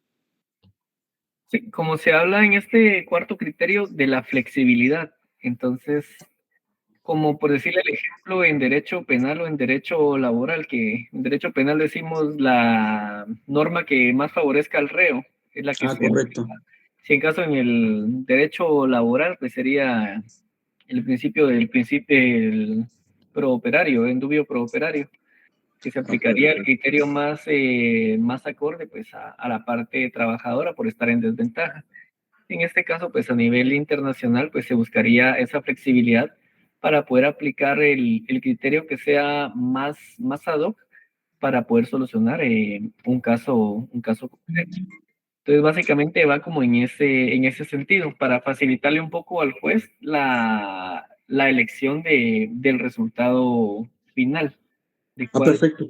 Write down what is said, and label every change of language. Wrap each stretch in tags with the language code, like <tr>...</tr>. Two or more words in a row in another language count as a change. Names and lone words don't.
<es>Sí, como se habla en este cuarto criterio de la flexibilidad, entonces, como por decirle el ejemplo en derecho penal o en derecho laboral, que en derecho penal decimos la norma que más favorezca al reo, es la que se Correcto. aplica. Si en caso en el derecho laboral, pues sería el principio del prooperario,</es> <la>en dubio prooperario,</la> <es>que se aplicaría el criterio más acorde pues a la parte trabajadora por estar en desventaja. En este caso, pues a nivel internacional, pues se buscaría esa flexibilidad para poder aplicar el criterio que sea más</es> <la>ad hoc</la> <es>para poder solucionar un caso concreto. Entonces, básicamente va como en ese sentido, para facilitarle un poco al juez la elección del resultado final, de cuál Perfecto.</es>